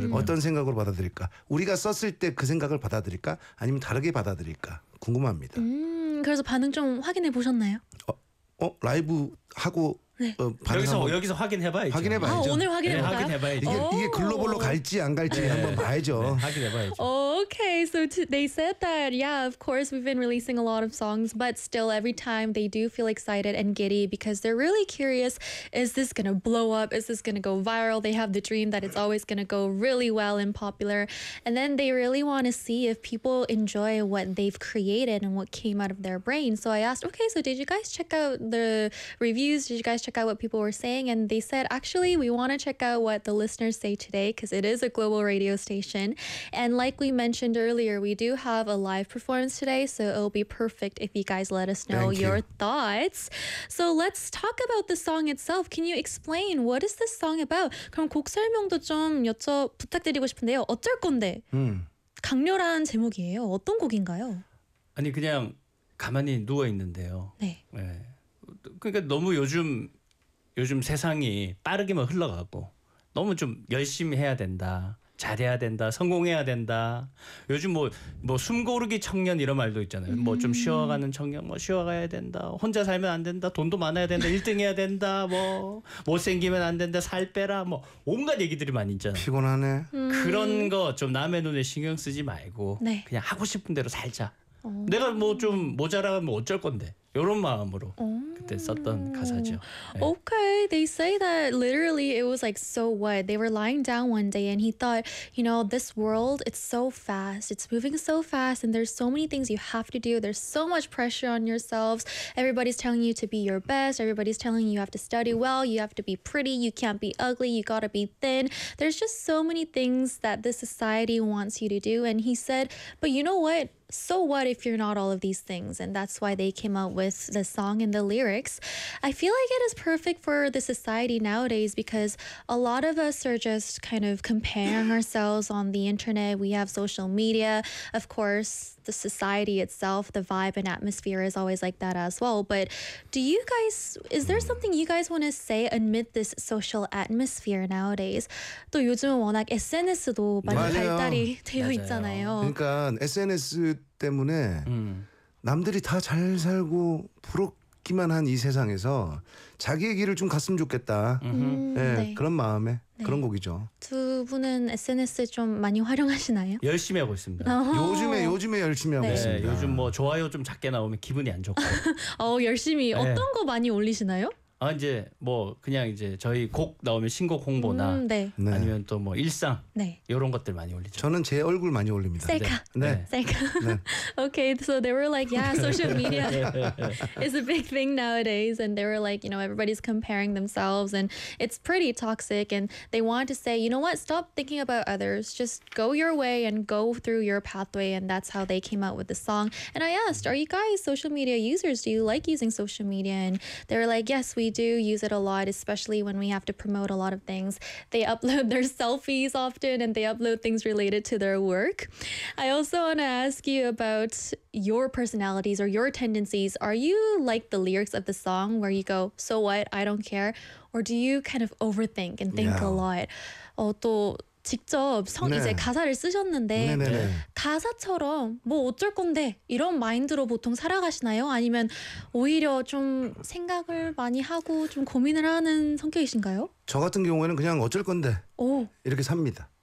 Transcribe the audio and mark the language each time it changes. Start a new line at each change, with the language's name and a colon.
Korean: 어떤 생각으로 받아들일까 우리가 썼을 때 그 생각을 받아들일까 아니면 다르게 받아들일까 궁금합니다 그래서 반응 좀 확인해 보셨나요? 라이브 하고 네. 여기서 확인해봐야죠. 확인해봐야죠. 아, 오늘 확인해봐요. 네, 확인해봐야죠. 이게 글로벌로 갈지 안 갈지 네. 한번 봐야죠. 네, 확인해봐야죠.
English: Okay, so they said that yeah, of course we've been releasing a lot of songs, but still every time they do feel excited and giddy because they're really curious. Is this gonna blow up? Is this gonna go viral? They have the dream that it's always gonna go really well and popular, and then they really want to see if people enjoy what they've created and what came out of their brain. So I asked, okay, so did you guys check out the reviews? Did you guys check out what people were saying? And they said, actually, we want to check out what the listeners say today because it is a global radio station. And like we mentioned earlier, we do have a live performance today, so it'll be perfect if you guys let us know your thoughts. So let's talk about the song itself. Can you explain what is this song about?
Korean: 그럼 곡 설명도 좀 부탁드리고 싶은데요. 어쩔 건데? 강렬한 제목이에요. 어떤 곡인가요? 아니, 그냥 가만히 누워있는데요. 네. 네. 그러니까 너무 요즘 세상이 빠르게만 흘러가고 너무 좀 열심히 해야 된다. 잘해야 된다. 성공해야 된다. 요즘 뭐 숨고르기 청년 이런 말도 있잖아요. 뭐 좀 쉬어가는 청년 뭐 쉬어가야 된다. 혼자 살면 안 된다. 돈도 많아야 된다. 1등 해야 된다. 뭐 못생기면 안 된다. 살 빼라. 뭐 온갖 얘기들이 많이 있잖아요. 피곤하네. 그런 거 좀 남의 눈에 신경 쓰지 말고 네. 그냥 하고 싶은 대로 살자. 내가 뭐 좀 모자라면 어쩔 건데. 이런 마음으로 그때 썼던 가사죠. 네.
English: Okay, they say that literally it was like, so what? They were lying down one day and he thought, you know, this world, it's so fast. It's moving so fast and there's so many things you have to do. There's so much pressure on yourselves. Everybody's telling you to be your best. Everybody's telling you you have to study well. You have to be pretty. You can't be ugly. You gotta be thin. There's just so many things that this society wants you to do. And he said, but you know what? so what if you're not all of these things? And that's why they came out with the song and the lyrics. I feel like it is perfect for the society nowadays because a lot of us are just kind of comparing ourselves on the internet. We have social media, of course, the society itself, the vibe and atmosphere is always like that as well. But do you guys, is there something you guys want to say amid this social atmosphere nowadays?
Korean: 또 요즘은 워낙 SNS도 많이 맞아요. 발달이 되어 맞아요. 있잖아요. 그러니까 SNS 때문에 남들이 다 잘 살고 부럽기만 한 이 세상에서 자기의 길을 좀 갔으면 좋겠다. 네, 네. 그런 마음에 네. 그런 곡이죠. 두 분은 SNS 좀 많이 활용하시나요? 열심히 하고 있습니다. 요즘에 열심히 하고 네. 있습니다. 네, 요즘 뭐 좋아요 좀 작게 나오면 기분이 안 좋고. 열심히 네. 어떤 거 많이 올리시나요? 아 이제 뭐 그냥 이제 저희 곡 나오면 신곡 홍보나 네. 아니면 또 뭐 일상 네. 이런 것들 많이 올리죠. 저는 제 얼굴 많이 올립니다. 셀카. 네. 네. 셀카. 네.
English: Okay, so they were like, yeah, social media is a big thing nowadays, and they were like, you know, everybody's comparing themselves, and it's pretty toxic, and they want to say, you know what, stop thinking about others, just go your way and go through your pathway, and that's how they came out with the song. And I asked, are you guys social media users? Do you like using social media? And they were like, yes, we do use it a lot, especially when we have to promote a lot of things. They upload their selfies often and they upload things related to their work. I also want to ask you about your personalities or your tendencies. Are you like the lyrics of the song where you go, so what, I don't care? Or do you kind of overthink and think yeah. a lot?
Korean: 또 직접 네. 이제 가사를 쓰셨는데 네, 네, 네. 가사처럼 뭐 어쩔 건데 이런 마인드로 보통 살아가시나요? 아니면 오히려 좀 생각을 많이 하고 좀 고민을 하는 성격이신가요? 저 같은 경우에는 그냥 어쩔 건데 오. 이렇게 삽니다.